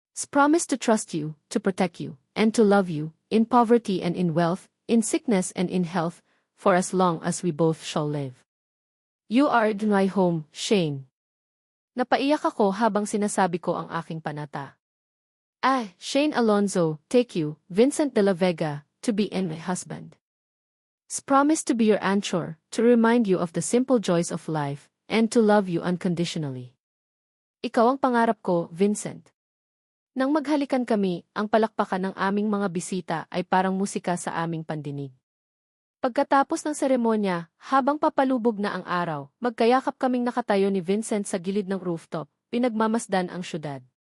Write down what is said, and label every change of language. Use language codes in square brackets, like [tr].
[en] Promise to trust you, to protect you, and to love you, in poverty and in wealth, in sickness and in health, for as long as we both shall live. You are in my home, Shane. [tl] Napaiyak ako habang sinasabi ko ang aking panata. [en] Shane Alonzo, take you, Vincent de la Vega, to be my husband. Promise to be your anchor, to remind you of the simple joys of life, and to love you unconditionally. [tl] Ikaw ang pangarap ko, Vincent. Nang maghalikan kami, ang palakpakan ng aming mga bisita ay parang musika sa aming pandinig. Pagkatapos ng seremonya, habang papalubog na ang araw, magkayakap kaming nakatayo ni Vincent sa gilid ng rooftop, pinagmamasdan ang syudad.